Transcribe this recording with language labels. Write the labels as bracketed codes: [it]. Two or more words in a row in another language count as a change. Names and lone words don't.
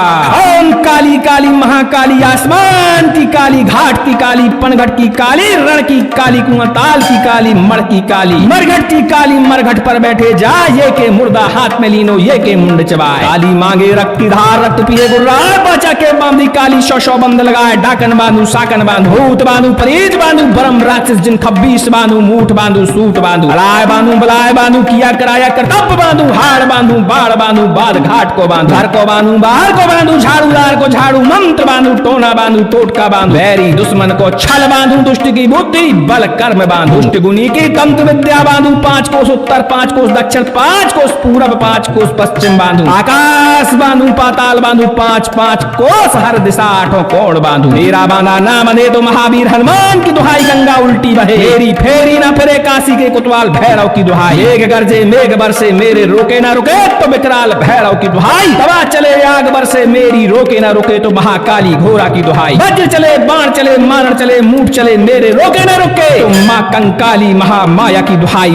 [hi] ओम काली काली महाकाली आसमान की काली, घाट की काली, पनघट की काली, रण की काली, कुआताल की काली, मड़ की काली, मरघट की काली। मरघट पर बैठे जा, ये के मुर्दा हाथ में लीनो, ये के मुंड चबाए। काली मांगे रक्त की धार, रक्त पिए गुर्राए, बाचा के बांधी काली। शौ बंद लगाए, डाकन बांधू साकन बांधू, भूत बांधू परीत बांधू, बरम राक्षस जिन 26 बांधू, मूठ बांधू सूट बांधू, अलाय बांधू बलाय बांधू, किया कराया कर्तव्य बांधू, हाड़ बांधू बाढ़ बांधू, बाद घाट को बांधू, घर को बांधू बाहर को बांधू, झाड़ूदार को झाड़ू मंत्र बांधू, टोना बांधू टोटका बांधू, बैरी दुश्मन को छल बांधू, दुष्ट की बुद्धि बल कर्म बांधू, दुष्ट गुनी की तंत्र विद्या बांधू। 5 कोस उत्तर, 5 कोस दक्षिण, 5 कोस पूरब, 5 कोस पश्चिम बांधू। आकाश बांधू पाताल बांधू, 5-5 कोस हर दिशा, 8 कोण बांधू। मेरा बांधा ना बंधे तो महावीर हनुमान की दुहाई। गंगा उल्टी बहे मेरी फेरी ना फिरे, काशी के कुतवाल भैरव की दुहाई। मेघ गरजे मेघ बरसे, मेरे रोके ना रुके तो विकराल भैरव की दुहाई। तवा चले आग बरसे, मेरी रोके ना रुके तो महाकाली घोरा की दुहाई। वज्र चले बाण चले मारण चले मूठ चले, मेरे रोके ना रुके तो माँ कंकाली महामाया की दुहाई।